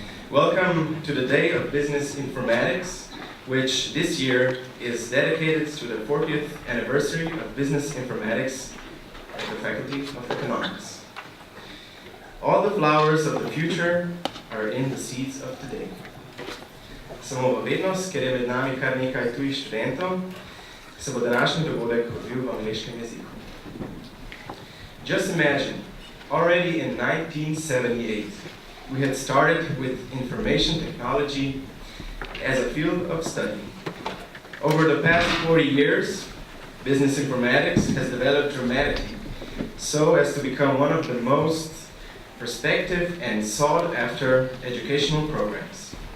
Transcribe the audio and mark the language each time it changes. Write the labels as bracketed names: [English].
[English] Welcome to the Day of Business Informatics, which this year is dedicated to the 40th anniversary of business informatics at the Faculty of Economics. All the flowers of the future are in the seeds of today. [Slovenian] Samo v vednost, ker je med nami kar nekaj tujih študentov, se bo današnji dogodek odvil v angleškem jeziku. [English] Just imagine, already in 1978, we had started with information technology as a field of study. Over the past 40 years, business informatics has developed dramatically, so as to become one of the most prospective and sought-after educational programs.